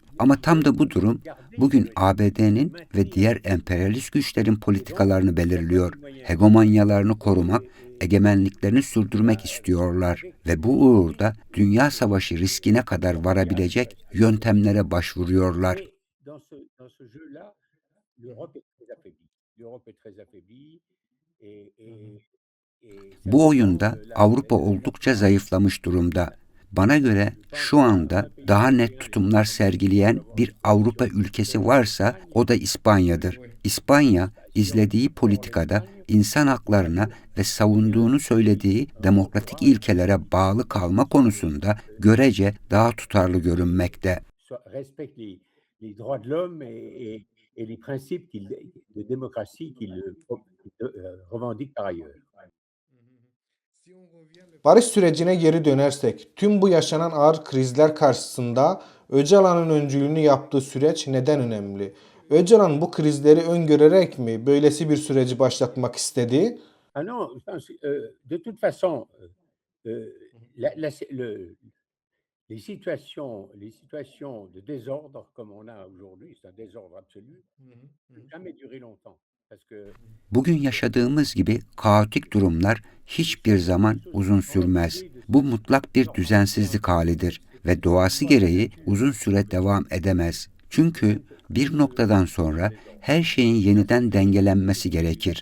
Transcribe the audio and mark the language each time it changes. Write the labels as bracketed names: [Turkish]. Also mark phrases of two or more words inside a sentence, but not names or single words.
[Turkish] Ama tam da bu durum bugün ABD'nin ve diğer emperyalist güçlerin politikalarını belirliyor. Hegemonyalarını korumak, egemenliklerini sürdürmek istiyorlar ve bu uğurda dünya savaşı riskine kadar varabilecek yöntemlere başvuruyorlar. [French] Mais dans ce jeu-là, l'Europe est très affaiblie. L'Europe est très affaiblie et [Turkish] Bu [French] certainement, [Turkish] oyunda Avrupa oldukça zayıflamış durumda. Bana göre şu anda daha net tutumlar sergileyen bir Avrupa ülkesi varsa o da İspanya'dır. İspanya, izlediği politikada insan haklarına ve savunduğunu söylediği demokratik ilkelere bağlı kalma konusunda görece daha tutarlı görünmekte. [French] respecte les droits de l'homme et les principes de démocratie qu'il revendique par ailleurs. [Turkish] Barış sürecine geri dönersek, tüm bu yaşanan ağır krizler karşısında Öcalan'ın öncülüğünü yaptığı süreç neden önemli? Öcalan bu krizleri öngörerek mi böylesi bir süreci başlatmak istedi? [French] Ah non, je pense, de toute façon, la la les situations de désordre comme on a aujourd'hui, c'est un désordre absolu, ne peut jamais durer longtemps parce que [Turkish] Bugün yaşadığımız gibi kaotik durumlar hiçbir zaman uzun sürmez. Bu mutlak bir düzensizlik halidir ve doğası gereği uzun süre devam edemez. Çünkü bir noktadan sonra her şeyin yeniden dengelenmesi gerekir.